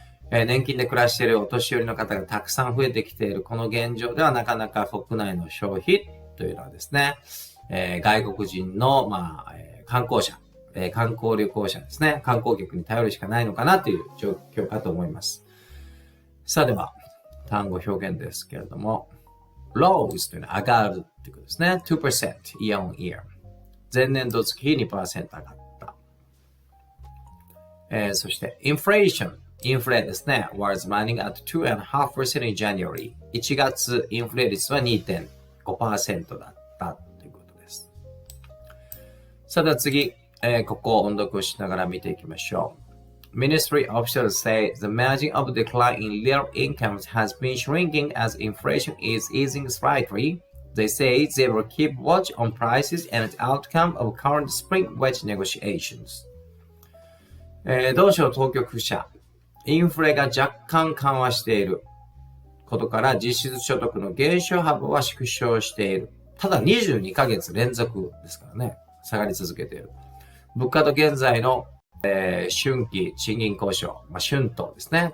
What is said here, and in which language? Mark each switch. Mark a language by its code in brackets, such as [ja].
[ja] 年金で暮らしているお年寄りの方がたくさん増えてきているこの現状ではなかなか国内の消費というのはですね、外国人の、観光者、観光旅行者ですね、観光客に頼るしかないのかなという状況かと思います。さあでは、単語表現ですけれども、rose というのは上がるということですね。 [en] 2% year on year。 [ja] 前年度月比 2% 上がった。 [en] そして、inflation。 [ja] インフレですね。 [en] was running at 2.5% in January。 [ja] 1月インフレ率は 2.5% だったということです。さあでは次、ここを音読しながら見ていきましょう。 [en] Ministry officials say the margin of decline in real incomes has been shrinking as inflation is easing slightly. They say they will keep watch on prices and the outcome of current spring wage negotiations. [ja] 同省当局者、インフレが若干緩和していることから実質所得の減少幅は縮小している。ただ22ヶ月連続ですからね、下がり続けている。物価と現在の春季賃金交渉、春闘ですね。